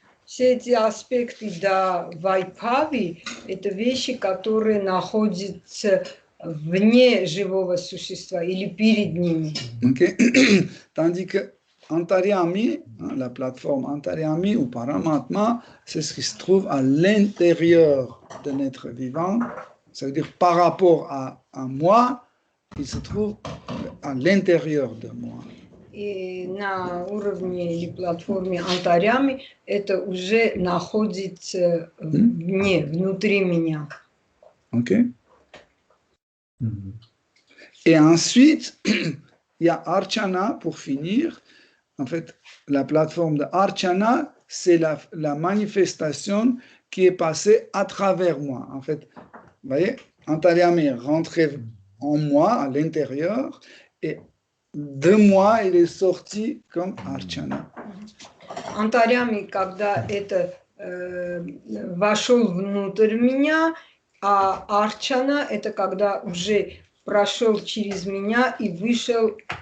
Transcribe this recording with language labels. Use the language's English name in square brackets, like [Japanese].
[Russian] все эти аспекты до Вайбхави – это вещи, которые находятся вне живого существа или перед ними. [English] Okay? [French] Tandis que Antaryami, la plateforme Antaryami ou Paramatma, c'est ce qui se trouve à l'intérieur d'un être vivant. Ça veut dire par rapport à moi, il se trouve à l'intérieur de moi. [Russian] И на уровне или платформе Антарями это уже находится вне, внутри меня. [English] Ok? [French] Et ensuite, il y a Archana pour finir. En fait, la plateforme de Archana, c'est la manifestation qui est passée à travers moi. En fait, vous voyez, Antaryami est rentré en moi, à l'intérieur, et de moi, il est sorti comme Archana. [Russian] Антарями, когда это вошел внутрь меня, а Арчана это когда уже прошел через меня и вышел